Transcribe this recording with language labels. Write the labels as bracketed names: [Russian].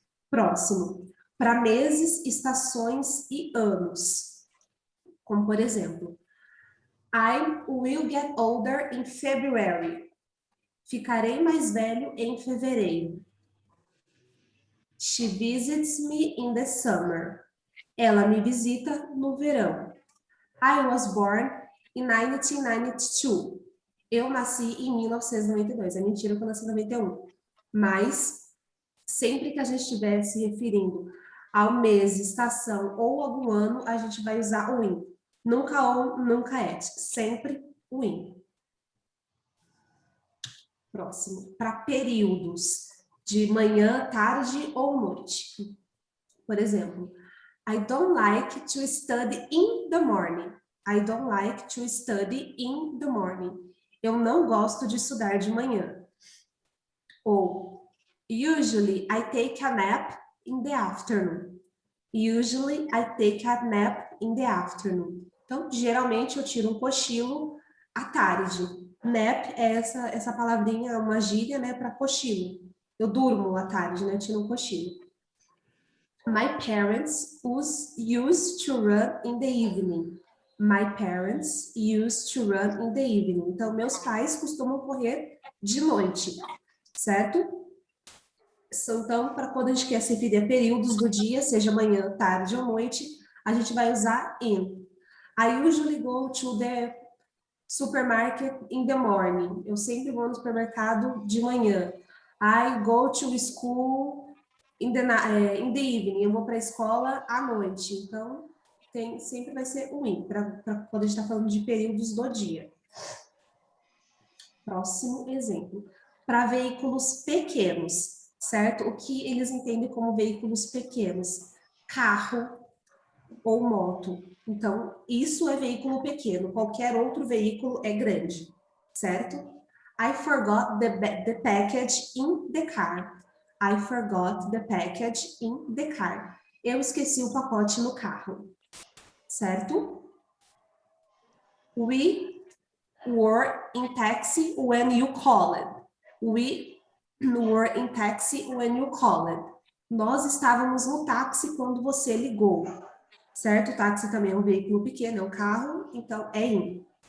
[Portuguese] Próximo, para meses, estações e anos. Como, por exemplo, [English] I will get older in February. [Portuguese] Ficarei mais velho em fevereiro. [English] She visits me in the summer. [Portuguese] Ela me visita no verão. [English] I was born in 1992. [Portuguese] Eu nasci em 1992. É mentira que eu nasci em 91. Mas... sempre que a gente estiver se referindo ao mês, estação ou algum ano, a gente vai usar o in. Nunca ou, nunca et. Sempre o in. Próximo. Para períodos de manhã, tarde ou noite. Por exemplo, [English] I don't like to study in the morning. I don't like to study in the morning. [Portuguese] Eu não gosto de estudar de manhã. [English] Ou usually, I take a nap in the afternoon. Usually, I take a nap in the afternoon. [Portuguese] Então, geralmente, eu tiro um cochilo à tarde. Nap é essa palavrinha, uma gíria, né, para cochilo. Eu durmo à tarde, né, tiro um cochilo. [English] My parents used to run in the evening. My parents used to run in the evening. [Portuguese] Então, meus pais costumam correr de noite, certo? Então, para quando a gente quer se referir a períodos do dia, seja manhã, tarde ou noite, a gente vai usar in. [English] I usually go to the supermarket in the morning. [Portuguese] Eu sempre vou no supermercado de manhã. [English] I go to school in the evening. [Portuguese] Eu vou para a escola à noite. Então, sempre vai ser o in, para quando a gente está falando de períodos do dia. Próximo exemplo. Para veículos pequenos. Certo? O que eles entendem como veículos pequenos? Carro ou moto. Então, isso é veículo pequeno. Qualquer outro veículo é grande. Certo? [English] I forgot the package in the car. I forgot the package in the car. [Portuguese] Eu esqueci o pacote no carro. Certo? [English] We were in taxi when you called. We were in taxi when you called. [Portuguese] Nós estávamos no táxi quando você ligou. Certo? O táxi também é um veículo pequeno, é um carro, então é in.